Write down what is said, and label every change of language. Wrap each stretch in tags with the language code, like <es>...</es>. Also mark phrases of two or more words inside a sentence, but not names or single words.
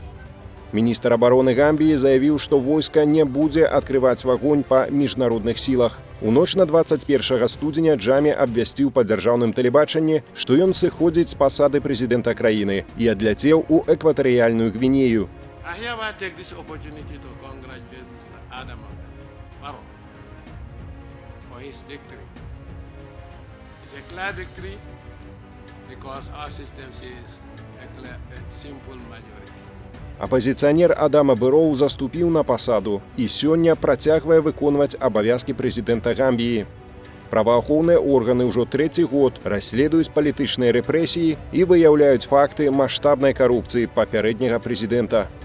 <be>Міністр абароны Гамбіі заявіў, што войска не будзе адкрываць вагонь па міжнародных сілах. У ноч на 21 студзеня Джаме абвясціў па дзяржаўным тэлебачанні, што ён сыходзіць з пасады прэзідэнта краіны і адляцеў у экватарыяльную Гвінею.</be> <en>His victory. It's a clear victory because our system is a simple majority.</en> <be>Апазіцыянер Адама Бэроу заступіў на пасаду і сёння працягвае выконваць абавязкі прэзідэнта Гамбіі. Праваахоўныя органы ўжо трэці год расследуюць палітычныя рэпрэсіі і выяўляюць факты маштабнай карупцыі папярэдняга прэзідэнта.</be>